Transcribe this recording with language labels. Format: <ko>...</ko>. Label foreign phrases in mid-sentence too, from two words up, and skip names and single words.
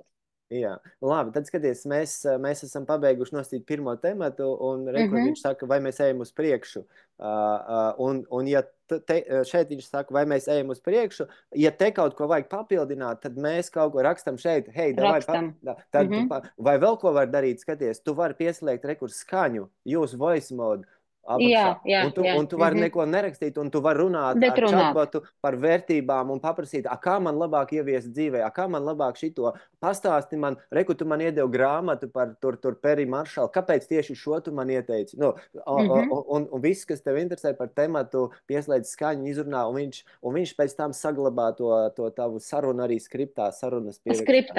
<lv>Jā, labi, tad skaties, mēs esam pabeiguši nostīt pirmo tematu, un viņš saka, vai mēs ejam uz priekšu. Un ja šeit viņš saka, vai mēs ejam uz priekšu, ja te kaut ko vajag papildināt, tad mēs kaut ko rakstam šeit. Hei, vai vēl ko var darīt, skaties, tu vari pieslēgt skaņu,</lv> <en>use voice mode.</en> <lv>apakšā. jā, jā. Un tu vari neko nerakstīt, un tu vari runāt Bet ar runāt. chatbotu par vērtībām un paprasīt, kā man labāk ieviest dzīvē, kā man labāk šito. Pastāsti man, reku, tu man iedevi grāmatu par tur Peri Maršalu, kāpēc tieši šo tu man ieteici? Nu, Mhm. un viss, kas tev interesē par tematu, pieslēdz skaņu, izrunā, un viņš pēc tam saglabā to tavu sarunu arī skriptā, sarunas pierakstā.</lv>